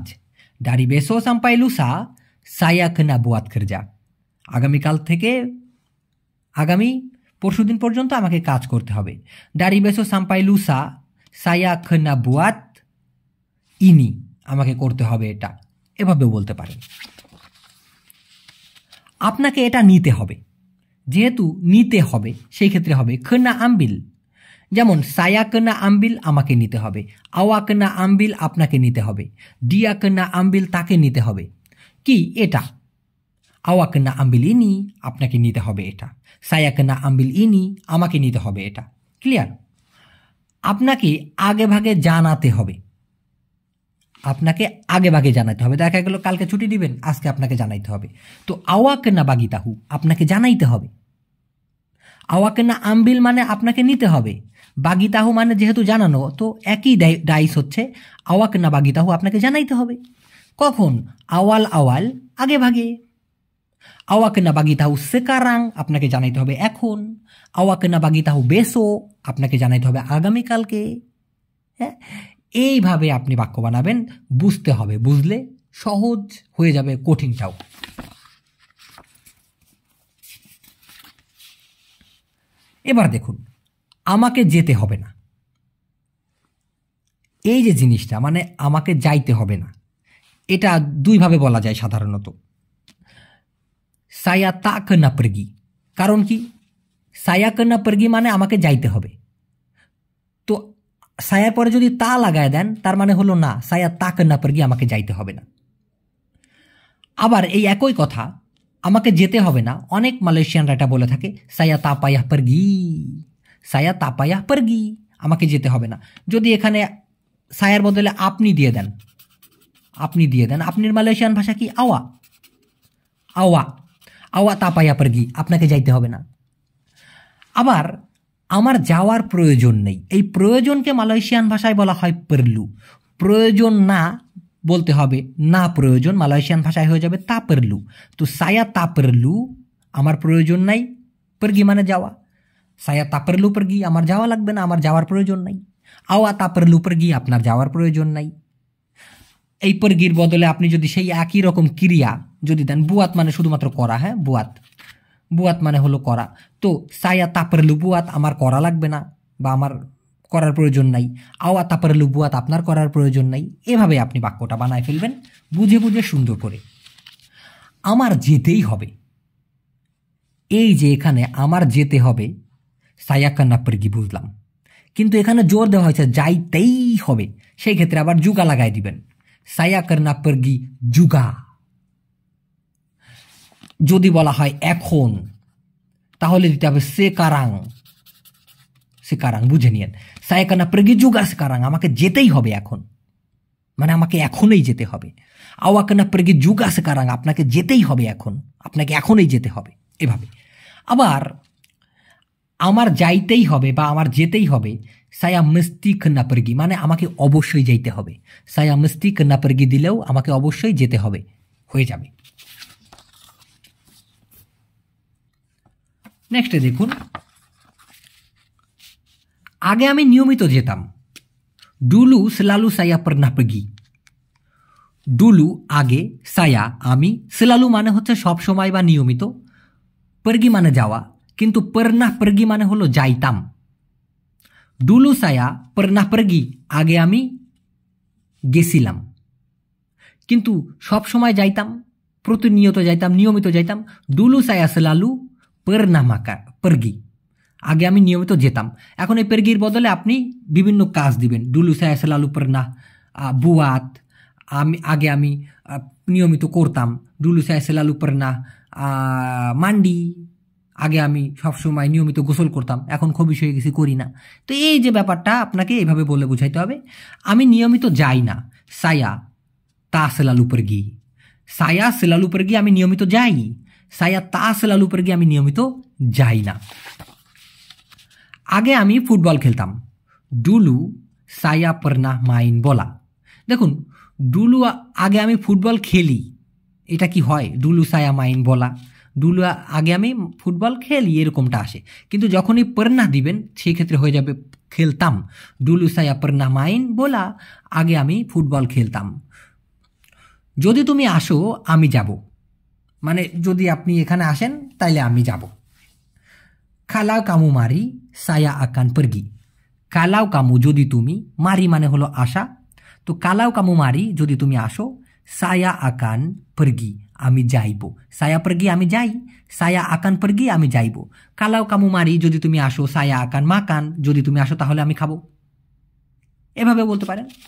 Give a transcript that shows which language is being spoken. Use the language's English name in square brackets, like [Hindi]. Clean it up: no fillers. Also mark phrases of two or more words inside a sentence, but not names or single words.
[Malay] dari besok sampai lusa, saya kena buat kerja, [Bangla] আগামীকাল থেকে আগামী পরশুদিন পর্যন্ত আমাকে কাজ করতে হবে। [Malay] dari besok sampai lusa, saya kena buat ini, [Bangla] আমাকে করতে হবে এটা, এভাবেও বলতে পারেন। আপনাকে এটা নিতে হবে, যেহেতু নিতে হবে সেই ক্ষেত্রে হবে [Malay] kena ambil। [Bangla] যেমন [Malay] saya kena ambil [Bangla] আমাকে নিতে হবে, [Malay] awak kena ambil [Bangla] আপনাকে নিতে হবে, [Malay] dia kena ambil [Bangla] তাকে নিতে হবে। কি এটা? [Malay] awak kena ambil ini [Bangla] আপনাকে নিতে হবে এটা, [Malay] saya kena ambil ini [Bangla] আমাকে নিতে হবে এটা। ক্লিয়ার? আপনাকে আগে ভাগে জানাতে হবে, আপনাকে আগে ভাগে জানাতে হবে। দেখা গেল কালকে ছুটি দিবেন, আজকে আপনাকে জানাইতে হবে। তো [Malay] awak kena bagi tahu [Bangla] আপনাকে জানাইতে হবে। [Malay] awak kena ambil [Bangla] মানে আপনাকে নিতে হবে, [Malay] bagi tahu [Bangla] মানে যেহেতু জানানো, তো একই ডাইস হচ্ছে [Malay] awak kena bagi tahu [Bangla] আপনাকে জানাইতে হবে। কখন? [Malay] awal awal, [Bangla] আগে ভাগে। [Malay] awak kena bagi tahu sekarang [Bangla] আপনাকে জানাইতে হবে এখন। [Malay] awak kena bagi tahu besok [Bangla] আপনাকে জানাইতে হবে আগামীকালকে। হ্যাঁ, এইভাবে আপনি বাক্য বানাবেন, বুঝতে হবে, বুঝলে সহজ হয়ে যাবে কঠিনটাও। এবার দেখুন, আমাকে যেতে হবে না, এই যে জিনিসটা মানে আমাকে যাইতে হবে না, এটা দুইভাবে বলা যায় সাধারণত। [Malay] saya tak kena pergi, [Bangla] কারণ কি? [Malay] saya kena pergi [Bangla] মানে আমাকে যাইতে হবে, তো সায়ার পরে যদি তা লাগায় দেন তার মানে হলো না, [Malay] saya tak kena pergi [Bangla] আমাকে যাইতে হবে না। আবার এই একই কথা আমাকে যেতে হবে না, অনেক মালয়েশিয়ানরা এটা বলে থাকে [Malay] saya tak payah pergi, saya tak payah pergi [Bangla] আমাকে যেতে হবে না। যদি এখানে সায়ার বদলে আপনি দিয়ে দেন, আপনি দিয়ে দেন, আপনির মালয়েশিয়ান ভাষা কি? [Malay] awak, awak, awak tak payah pergi [Bangla] আপনাকে যাইতে হবে না। আবার আমার যাওয়ার প্রয়োজন নেই, এই প্রয়োজনকে মালয়েশিয়ান ভাষায় বলা হয় perlu। প্রয়োজন না বলতে হবে না প্রয়োজন, মালয়েশিয়ান ভাষায় হয়ে যাবে তা perlu। তো [Malay] saya tak perlu [Bangla] আমার প্রয়োজন নাই, pergi মানে যাওয়া, [Malay] saya tak perlu pergi [Bangla] আমার যাওয়া লাগবে না, আমার যাওয়ার প্রয়োজন নাই। [Malay] awak tak perlu pergi [Bangla] আপনার যাওয়ার প্রয়োজন নাই। এই pergiর বদলে আপনি যদি সেই একই রকম ক্রিয়া যদি দেন, বুয়াত মানে শুধুমাত্র করা, হ্যাঁ বুয়াত, বুয়াত মানে হলো করা, তো [Malay] saya tak perlu buat [Bangla] আমার করা লাগবে না বা আমার করার প্রয়োজন নাই, [Malay] awak tak perlu buat [Bangla] আপনার করার প্রয়োজন নাই। এভাবে আপনি বাক্যটা বানায় ফেলবেন বুঝে বুঝে সুন্দর করে। আমার যেতেই হবে, এই যে এখানে আমার যেতে হবে [Malay] saya kena pergi [Bangla] বুঝলাম, কিন্তু এখানে জোর দেওয়া হয়েছে যাইতেই হবে, সেই ক্ষেত্রে আবার juga লাগাই দিবেন, [Malay] saya kena pergi juga। [Bangla] যদি বলা হয় এখন, তাহলে দিতে হবে [Malay] sekarang, sekarang [Bangla] বুঝে নিয়েন, [Malay] saya kena pergi juga sekarang [Bangla] আমাকে যেতেই হবে এখন, মানে আমাকে এখনই যেতে হবে। [Malay] awak kena pergi juga sekarang [Bangla] আপনাকে যেতেই হবে এখন, আপনাকে এখনই যেতে হবে, এভাবে। আবার আমার যাইতেই হবে বা আমার যেতেই হবে [Malay] saya mesti kena pergi [Bangla] মানে আমাকে অবশ্যই যাইতে হবে, [Malay] saya mesti kena pergi [Bangla] দিলেও আমাকে অবশ্যই যেতে হবে, হয়ে যাবে। নেক্সটে দেখুন, আগে আমি নিয়মিত যেতাম, [Malay] dulu selalu saya pernah pergi। [Bangla] dulu আগে, saya আমি, selalu মানে হচ্ছে সব সময় বা নিয়মিত, pergi মানে যাওয়া, কিন্তু [Malay] pernah pergi [Bangla] মানে হলো যাইতাম। [Malay] dulu saya pernah pergi [Bangla] আগে আমি গেছিলাম, কিন্তু সব সময় যাইতাম, প্রতিনিয়ত যাইতাম, নিয়মিত যাইতাম। [Malay] dulu saya selalu pernah pergi [Bangla] আগে আমি নিয়মিত যেতাম। এখন এই pergiর বদলে আপনি বিভিন্ন কাজ দিবেন, [Malay] dulu saya selalu pernah buat [Bangla] আগে আমি নিয়মিত করতাম, [Malay] dulu saya selalu pernah mandi [Bangla] আগে আমি সবসময় নিয়মিত গোসল করতাম, এখন খবিশ হয়ে গেছি করি না। তো এই যে ব্যাপারটা আপনাকে এইভাবে বলে বুঝাইতে হবে, আমি নিয়মিত যাই না, [Malay] saya tak selalu pergi, saya selalu pergi [Bangla] আমি নিয়মিত যাই, [Malay] saya tak selalu pergi [Bangla] আমি নিয়মিত যাই না। আগে আমি ফুটবল খেলতাম, [Malay] dulu saya pernah main bola। [Bangla] দেখুন, dulu আগে আমি ফুটবল খেলি, এটা কি হয়? [Malay] dulu saya main bola, [Bangla] dulu আগে আমি ফুটবল খেলি এরকমটা আসে, কিন্তু যখনই pernah দিবেন সেই ক্ষেত্রে হয়ে যাবে খেলতাম, [Malay] dulu saya pernah main bola [Bangla] আগে আমি ফুটবল খেলতাম। যদি তুমি আসো আমি যাব, মানে যদি আপনি এখানে আসেন তাইলে আমি যাব। [Malay] kalau kamu mari saya akan pergi, kalau kamu [Bangla] যদি তুমি, মারি মানে হলো আসা, তো [Malay] kalau kamu mari [Bangla] যদি তুমি আসো [Malay] saya akan pergi [Bangla] আমি যাইব [Malay] saya pergi [Bangla] আমি যাই [Malay] saya akan pergi [Bangla] আমি যাইব [Malay] kalau kamu mari [Bangla] যদি তুমি আসো [Malay] saya akan makan [Bangla] যদি তুমি আসো তাহলে আমি খাবো এভাবে বলতে পারেন